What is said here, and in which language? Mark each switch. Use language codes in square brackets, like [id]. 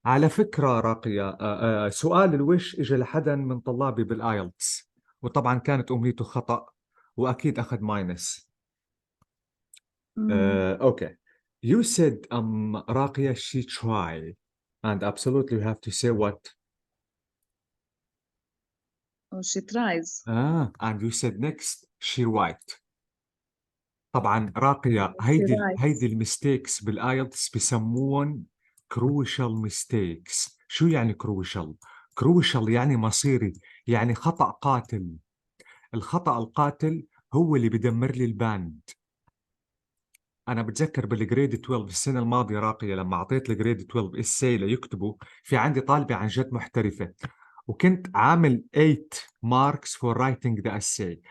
[ar] على فكرة راقية، سؤال الوش إجا لحدا من طلابي بالآيلتس وطبعا كانت أمنيته خطأ وأكيد أخذ ماينس. [en] Okay. You said Raqiya, she tried, and absolutely you have to say what? Oh, she tries. And you said next she write. [ar] طبعا راقية هيدي الميستيكس بالايلتس بسموهم [en] crucial mistakes. [ar] شو يعني crucial؟ crucial يعني مصيري، يعني خطأ قاتل. الخطأ القاتل هو اللي بدمر لي الباند. أنا بتذكر بالجريد 12 السنة الماضية راقية لما أعطيت الجريد 12 إساي ليكتبوا، في عندي طالبة عن جد محترفة وكنت عامل 8 [en] marks for writing the essay.